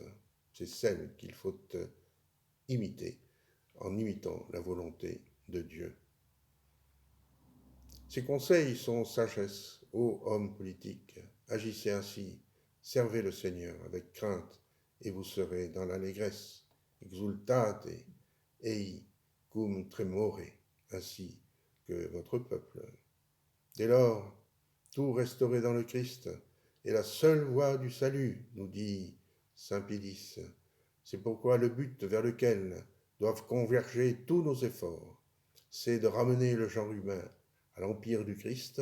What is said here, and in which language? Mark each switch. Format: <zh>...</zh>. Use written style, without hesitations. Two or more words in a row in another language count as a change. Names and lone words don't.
<fr>C'est celle qu'il faut imiter en imitant la volonté de Dieu. Ces conseils sont sagesse, ô hommes politiques. Agissez ainsi, servez le Seigneur avec crainte, et vous serez dans l'allégresse.</fr> <la>Exultate ei cum tremore,</la> <fr>ainsi que votre peuple. Dès lors, tout restauré dans le Christ est la seule voie du salut, nous dit saint Pédis. C'est pourquoi le but vers lequel doivent converger tous nos efforts, c'est de ramener le genre humain à l'empire du Christ.</fr>